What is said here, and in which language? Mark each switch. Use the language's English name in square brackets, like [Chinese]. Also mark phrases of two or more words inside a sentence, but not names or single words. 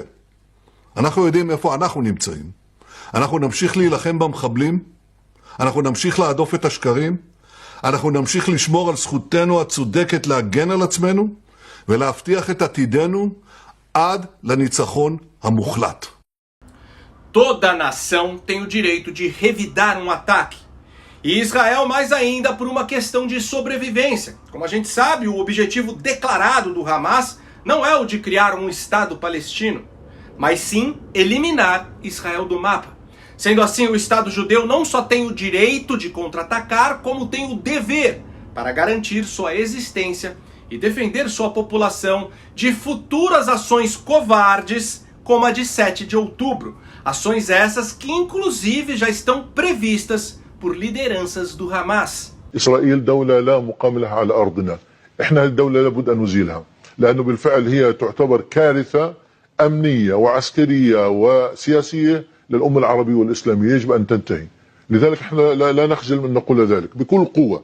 [Hebrew] אנחנו יודעים איפה אנחנו נמצאים. אנחנו נמשיך להילחם במחבלים, אנחנו נמשיך להדוף את השקרים, אנחנו נמשיך לשמור על זכותנו הצודקת להגן על עצמנו ולהבטיח את עתידנו עד לניצחון המוחלט. [Portuguese] Toda nação tem o direito de revidar um ataque. E Israel mais ainda por uma questão de sobrevivência. Como a gente sabe, o objetivo declarado do Hamas não é o de criar um Estado palestino, mas sim eliminar Israel do mapa. Sendo assim, o Estado judeu não só tem o direito de contra-atacar, como tem o dever para garantir sua existência e defender sua população de futuras ações covardes, como a de 7 de outubro. Ações essas que inclusive já estão previstas por lideranças do Hamas. [Arabic] إسرائيل دولة لا مقام لها على أرضنا. إحنا الدولة لابد أن نزيلها. لأنه بالفعل هي تعتبر كارثة أمنية وعسكرية وسياسية للأمة العربية والإسلامية. يجب أن تنتهي. لذلك احنا لا نخجل من نقول ذلك بكل قوة.